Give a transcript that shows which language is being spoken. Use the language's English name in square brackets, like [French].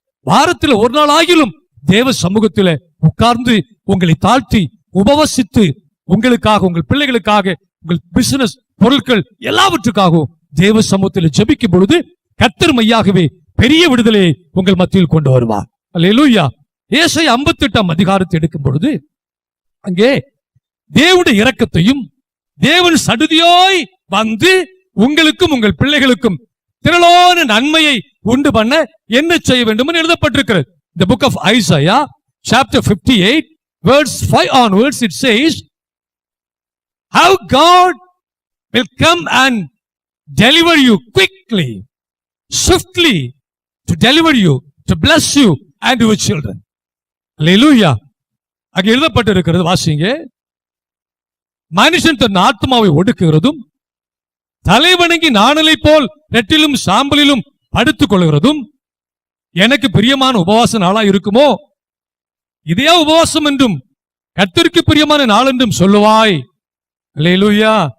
[Tamil] வாரத்தில் ஒரு நாள் ஆகிலும் தேவ சமூகத்தில உட்கார்ந்து உங்களை தாழ்த்தி உபவசித்து உங்களுக்காக, உங்கள் பிள்ளைகளுக்காக, உங்கள் பிசினஸ் பொருட்கள் எல்லாவற்றுக்காகவும் தேவ சமூகத்தில் ஜெபிக்கும் பொழுது கர்த்தர் மையாகவே பெரிய விடுதலையை உங்கள் மத்தியில் கொண்டு வருவார். அல்லேலூயா. ஏசாயா 58 அதிகாரத்தை எடுக்கும் பொழுது அங்கே தேவனுடைய இரக்கத்தையும் தேவன் சடுதியாய் வந்து உங்களுக்கும் உங்கள் பிள்ளைகளுக்கும் திரளான நன்மையை உண்டு பண்ண என்ன செய்ய வேண்டும் என்று எழுதப்பட்டிருக்கிறது. [English] The book of Isaiah chapter 58 verse 5 onwards it says how God will come and deliver you quickly, swiftly, to deliver you, to bless you and your children. [Tamil] Hallelujah. அங்கே எழுதப்பட்டிருக்கிறது, வாசிங்க. மனுஷன் தன் ஆத்மாவை ஒடுக்குகிறதும் தலைவணங்கி நாணலை போல் ரெட்டிலும் சாம்பலிலும் படுத்துக் கொள்கிறதும் எனக்கு பிரியமான உபவாச நாளா இருக்குமோ? இதே உபவாசம் என்றும் கர்த்தருக்கு பிரியமான நாள் என்றும் சொல்லுவாய். அல்லேலூயா.